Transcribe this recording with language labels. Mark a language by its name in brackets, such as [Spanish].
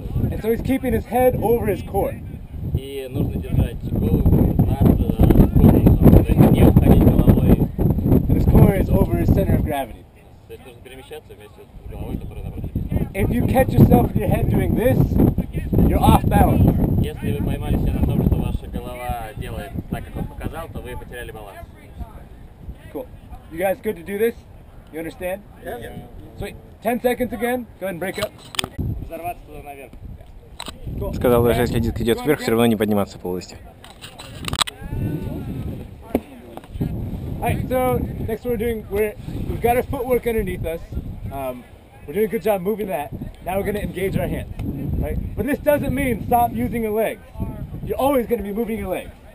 [English] And so he's keeping his head over his core. [Russian] И нужно держать голову над корпусом, то есть не уходить головой. [English] And his core is over his center of gravity. [Russian] То есть нужно перемещаться вместе с головой, которая напротив диска. [English] If you catch yourself with your head doing this, you're off balance. [Russian] Если вы поймали себя на том, что ваша голова делает так, как он показал, то вы потеряли баланс. [English] Cool. You guys good to do this? You understand? Yeah. Sweet. 10 seconds again. Go ahead and break up. [Russian] Взорваться туда наверх. [English] Cool. [Russian] Сказал, даже если диск идет вверх, все равно не подниматься полностью. [English] Alright, so next what we're doing, we've got our footwork underneath us. We're doing a good job moving that. Now we're going to engage our hands. Right? But this doesn't mean stop using your legs. You're always going to be moving your legs.